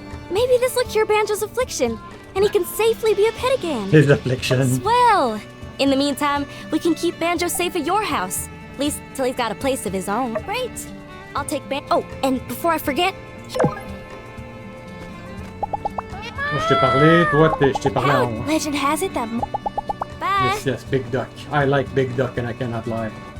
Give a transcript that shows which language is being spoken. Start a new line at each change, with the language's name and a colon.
English: Maybe this'll cure Banjo's affliction, and he can safely be a pet again. His affliction. Swell! In the meantime, we can keep Banjo safe at your house. At least till he's got a place of his own. Great! I'll take Oh, and before I forget...
French: Moi, je t'ai parlé, toi, je t'ai parlé en haut.
English: Legend has it that... Bye! Yes, yes, Big Duck. I like Big Duck and I cannot lie.